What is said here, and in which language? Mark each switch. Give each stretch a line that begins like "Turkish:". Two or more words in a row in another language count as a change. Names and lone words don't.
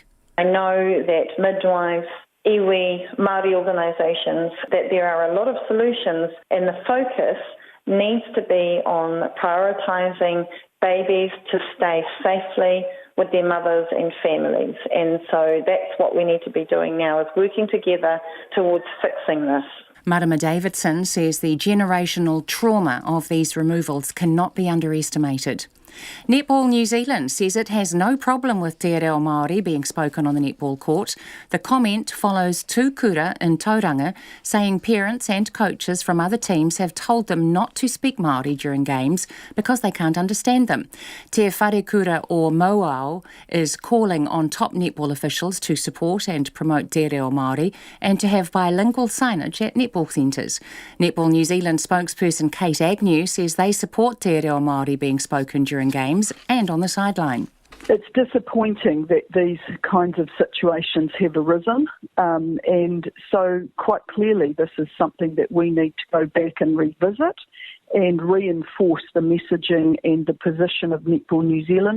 English: I know that midwives, iwi, Māori organisations, that there are a lot of solutions and the focus needs to be on prioritising babies to stay safely with their mothers and families. And so that's what we need to be doing now, is working together towards fixing this. Marama Davidson says the generational trauma of these removals cannot be underestimated. Netball New Zealand says it has no problem with
Māori: te reo Maori
English: being spoken on the netball court. The comment follows two kura in Tauranga saying parents and coaches from other teams have told them not to speak Maori during games because they can't understand them. Te Whare Kura o Moao is calling on top netball officials to support and promote
Māori: te reo Maori
English: and to have bilingual signage at netball centres. Netball New Zealand spokesperson Kate Agnew says they support
Māori: te reo Maori
English: being spoken during games and on the sideline. It's disappointing that these kinds of situations have arisen, and so quite clearly this is something that we need to go back and revisit and reinforce the messaging and the position of Netball New Zealand.